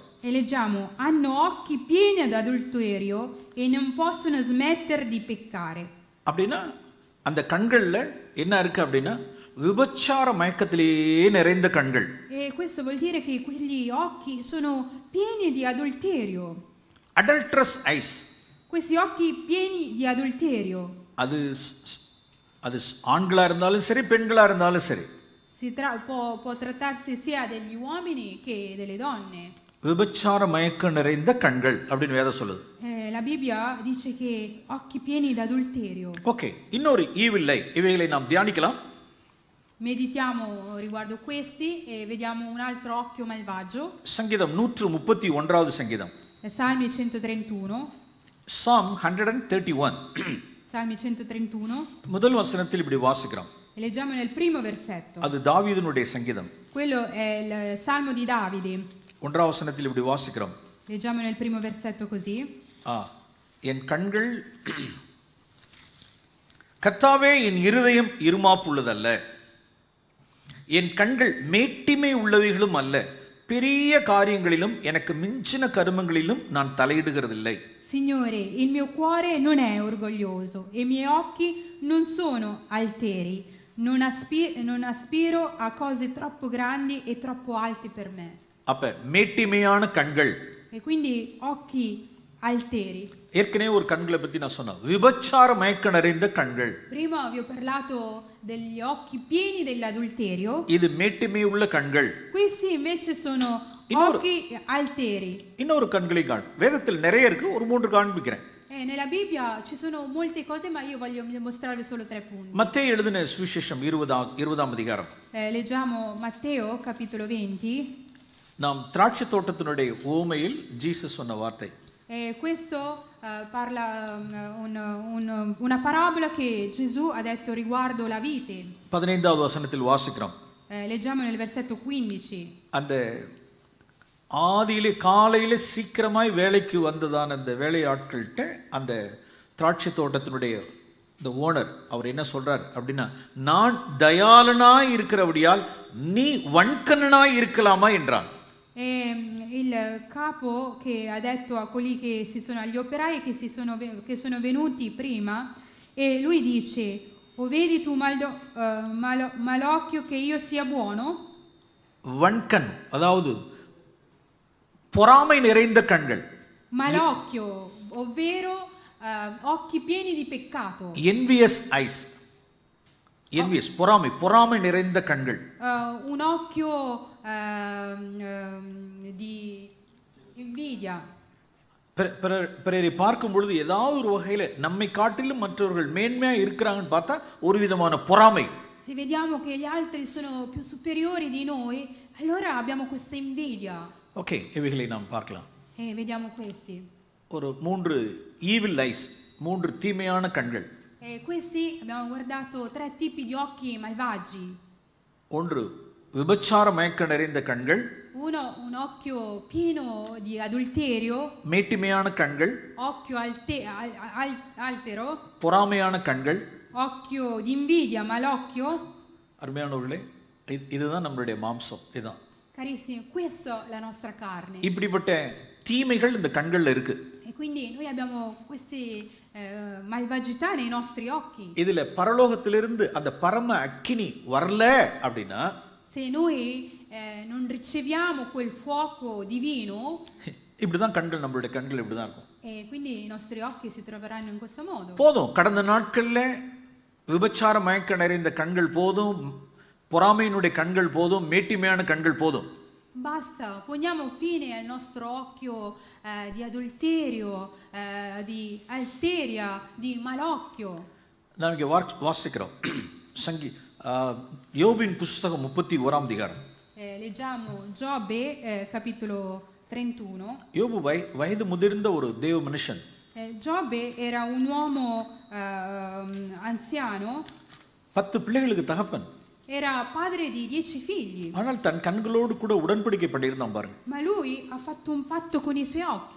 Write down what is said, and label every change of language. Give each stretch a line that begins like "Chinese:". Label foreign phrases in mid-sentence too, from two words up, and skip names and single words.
Italian: E leggiamo: hanno occhi pieni ad adulterio e non possono smettere di peccare.
Tamil: அப்படின்னா அந்த கண்கள்ல என்ன இருக்கு அப்படின்னா விபச்சார மயக்கத்திலேயே நிறைந்த கண்கள்.
Italian: E questo vuol dire che quegli occhi sono pieni di adulterio.
English: Adulterous eyes.
Italian: Questi occhi pieni di adulterio.
Tamil: அது ஆண்களா இருந்தாலும் சரி பெண்களா இருந்தாலும் சரி.
Italian: Può trattarsi sia degli uomini che delle donne.
Tamil: விபச்சார மயக்கம் நிறைந்த கண்கள் அப்படின்னு வேதம் சொல்லுது.
Italian: La Bibbia dice che occhi pieni di adulterio.
Tamil: ஓகே, இன்னொரு
English: evil eye,
Tamil: இவைகளை நாம் தியானிக்கலாம்.
Italian: Meditiamo riguardo questi e vediamo un altro occhio malvagio.
Tamil: சங்கீதம் 131வது சங்கீதம்.
Italian: Salmi 131.
English: Psalm 131.
Italian: Salmi 131.
Tamil: முதல் வசனத்தில் இப்படி வாசிக்கிறோம்.
Italian: Leggiamo nel primo versetto.
Tamil: அது தாவீதுனுடைய சங்கீதம்.
Italian: Quello è il Salmo di Davide.
Tamil: ஒன்றாம் வசனத்தில் இப்படி வாசிக்கிறோம்.
Italian: Leggiamo nel primo versetto così.
Tamil: என் கண்கள் கர்த்தாவே என் இருதயம் இருமாப்புள்ளதல்ல, என் கண்கள் மேட்டிமை உள்ளவைகளும் அல்ல, பெரிய காரியங்களிலும் எனக்கு மிஞ்சின கருமங்களிலும் நான் தலையிடுகிறதில்லை.
Italian: Signore, il mio cuore non è orgoglioso e i miei occhi non sono alteri. Non aspiro a cose troppo grandi e troppo alte per me.
Tamil: அப்ப மேட்டிமையான கண்கள்.
Italian: E quindi occhi alteri.
Tamil: ஏற்கனவே ஒரு கண்களை பத்தி நான் சொன்னேன், விபச்சார மயக்கம் நிறைந்த கண்கள்.
Italian: Prima vi ho parlato degli occhi pieni dell'adulterio.
Tamil: இது மேட்டிமை உள்ள கண்கள்.
Italian: Questi invece sono occhi alteri.
Tamil: இன்னொரு கண்களை காண். வேதத்தில் நிறைய இருக்கு, ஒரு 3 காண்பிக்கிறேன்.
Italian: Nella Bibbia ci sono molte cose, ma io voglio mostrarvi solo 3 punti.
Tamil: மத்தேயு எழுதின சுவிசேஷம் 20ஆம் அதிகாரம்.
Italian: Leggiamo Matteo capitolo 20.
Tamil: நாம் திராட்சை தோட்டத்தினுடைய உவமையில் ஜீசஸ் சொன்ன வார்த்தை.
Italian: Questo parla una parabola che Gesù ha detto riguardo la vite.
Tamil: 15வது வசனத்தில் வாசிக்கிறோம்.
Italian: Leggiamo nel versetto 15.
Tamil: அந்த ஆதியிலே காலையில சீக்கிரமாய் வேலைக்கு வந்ததான அந்த வேலையாட்கள்கிட்ட அந்த திராட்சை தோட்டத்தினுடைய இந்த ஓனர் அவர் என்ன சொல்றார் அப்படின்னா, நான் தயாளனாய் இருக்கிறபடியால் நீ வன்கண்ணனாய் இருக்கலாமா என்றான்.
Italian: Il capo che ha detto a quelli che agli operai che sono venuti prima, e lui dice: o vedi tu malocchio che io sia buono?
Tamil: வன்கண் அதாவது பொறாமை நிறைந்த கண்கள்.
Italian: Malocchio, ovvero occhi pieni di peccato.
English: envious eyes. envious
Tamil: பொறாமை நிறைந்த கண்கள்.
Italian: Un occhio di invidia.
Tamil: பிறரை பார்க்கும் பொழுது ஏதாவது ஒரு வகையில நம்மை காட்டிலும் மற்றவர்கள் மேன்மையா இருக்கிறாங்கன்னு பார்த்தா ஒரு விதமான பொறாமை.
Italian: Se vediamo che gli altri sono più superiori di noi, allora abbiamo questa invidia.
Tamil: ஓகே, இவைகளை நாம் பார்க்கலாம்.
Italian: Vediamo questi.
Tamil: ஒரு 3
English: evil eyes,
Tamil: 3 தீமையான கண்கள்.
Italian: Questi abbiamo guardato 3 tipi di occhi malvagi.
Tamil: ஒன்று விபச்சார மயக்கம் நிறைந்த கண்கள்.
Italian: Uno, un occhio pieno di adulterio.
Tamil: மேட்டிமையான கண்கள்.
Italian: Occhio altero.
Tamil: பொறாமையான கண்கள்.
Italian: Occhio di invidia, malocchio.
Tamil: அருமையானவர்களே, இதுதான் நம்மளுடைய மாம்சம். இதுதான்
Italian: Carissimi, questa è la nostra carne.
Tamil: இப்படிப்பட்ட தீமைகள் இந்த கண்கள்ல இருக்கு.
Italian: E quindi noi abbiamo queste malvagità nei nostri occhi.
Tamil: இதுல பரலோகத்திலிருந்து அந்த பரம அக்கினி வரல அப்படினா,
Italian: se noi non riceviamo quel fuoco divino,
Tamil: இப்படிதான் கண்கள், நம்மளுடைய கண்கள் இப்படிதான் இருக்கும்.
Italian: e quindi i nostri occhi si troveranno in questo modo.
Tamil: போதும், கடந்த நாட்கள்ல விபச்சார மயக்கம் நிறைந்த கண்கள் போதும், பொறாமையினுடைய கண்கள் போதும், மேட்டிமையான கண்கள் போதும்.
Italian: basta, poniamo fine al nostro occhio di adulterio, di alteria, di malocchio.
Tamil: நாம் இங்கே வாசிக்கிறோம் யோபின் புஸ்தகம் 31 அதிகாரம்.
Italian: Leggiamo Giobbe, capitolo 31.
Tamil: யோபு வயது முதிர்ந்த ஒரு தேவ மனுஷன்.
Italian: Giobbe era un uomo anziano.
Tamil: 10 பிள்ளைகளுக்கு தகப்பன்.
Italian: Era padre di 10 figli.
Tamil: ஆனால் தன் கண்களோடு கூட உடன்படிக்கை பண்ணியிருந்தான் பாருங்க.
Italian: Ma lui ha fatto un patto con i suoi occhi.